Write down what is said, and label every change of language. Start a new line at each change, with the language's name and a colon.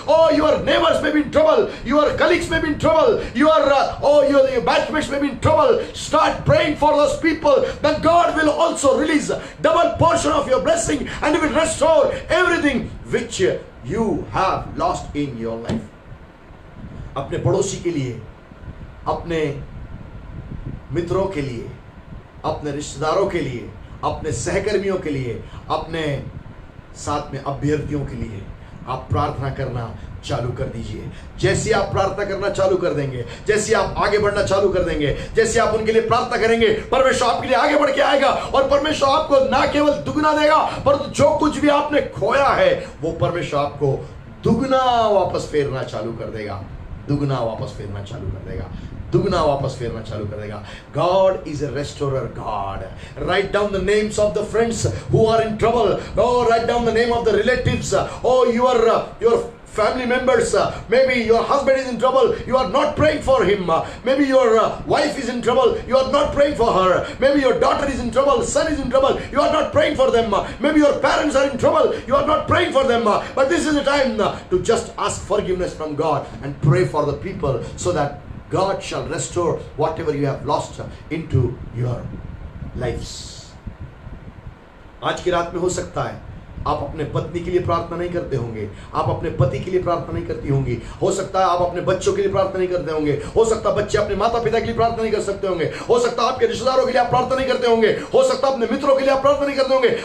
English: Oh, your neighbors may be in trouble. Your colleagues may be in trouble. Your batchmates may be in trouble. Start praying for those people. Then God will also release double portion of your blessing, and He will restore everything which you have lost in your life.
Hindi: अपने पड़ोसी के लिए, अपने मित्रों के लिए, अपने रिश्तेदारों के लिए, अपने सहकर्मियों के लिए, अपने साथ में अभ्यर्थियों के लिए आप प्रार्थना करना चालू कर दीजिए। जैसे आप प्रार्थना करना चालू कर देंगे, जैसे आप आगे बढ़ना चालू कर देंगे, जैसे आप उनके लिए प्रार्थना करेंगे, परमेश्वर आपके लिए आगे बढ़ के आएगा और परमेश्वर आपको ना केवल दुगना देगा, परंतु जो कुछ भी आपने खोया है वो परमेश्वर आपको दुगना वापस फेरना चालू कर देगा। दुगना वापस फेरना चालू कर देगा। दुगना वापस फेरना चालू कर देगा।
English: God is a restorer God. Write down the names of the friends who are in trouble. Oh, write down the name of the relatives. Oh, your family members. Maybe your husband is in trouble. You are not praying for him. Maybe your wife is in trouble. You are not praying for her. Maybe your daughter is in trouble. Son is in trouble. You are not praying for them. Maybe your parents are in trouble. You are not praying for them. But this is the time to just ask forgiveness from God and pray for the people so that God shall restore whatever you have lost into your lives.
Hindi: आज की रात में हो सकता है आप अपने पत्नी के लिए प्रार्थना नहीं करते होंगे, आप अपने पति के लिए प्रार्थना नहीं करती होंगी, हो सकता है आप अपने बच्चों के लिए प्रार्थना नहीं करते होंगे, हो सकता है बच्चे अपने माता पिता के लिए प्रार्थना नहीं कर सकते होंगे, हो सकता है आपके रिश्तेदारों के लिए आप प्रार्थना नहीं करते होंगे, हो सकता है अपने मित्रों के लिए आप प्रार्थना नहीं करते होंगे।